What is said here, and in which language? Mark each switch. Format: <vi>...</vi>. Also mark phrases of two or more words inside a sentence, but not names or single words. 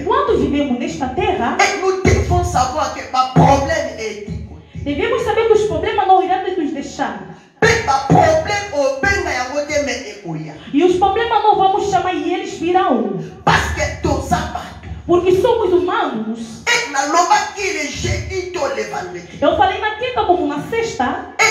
<pt>Enquanto vivemos nesta terra,</pt> <fr>et nous devons savoir que ma problème est</fr> <pt>devemos saber que os problemas não irão nos deixar. E os problemas não vamos chamar e eles virão. Porque somos humanos. Eu falei na quinta como na sexta.</pt>